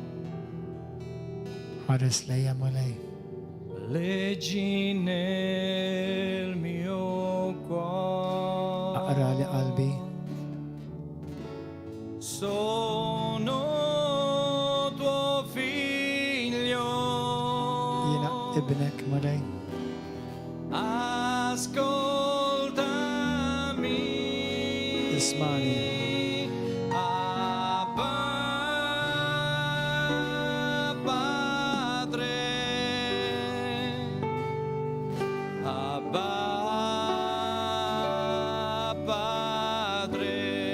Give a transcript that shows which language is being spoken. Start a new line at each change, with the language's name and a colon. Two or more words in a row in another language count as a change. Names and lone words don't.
Maltese: Ħares lejja mulej.
Italian: leggi nel mio cuore.
Maltese: Aqra li qalbi.
Italian: Sono tuo figlio.
Maltese: Jiena ibnek mulej.
Italian: Ascoltami.
Maltese: Ismani.
Italian: Abba, Padre. Abba, Padre.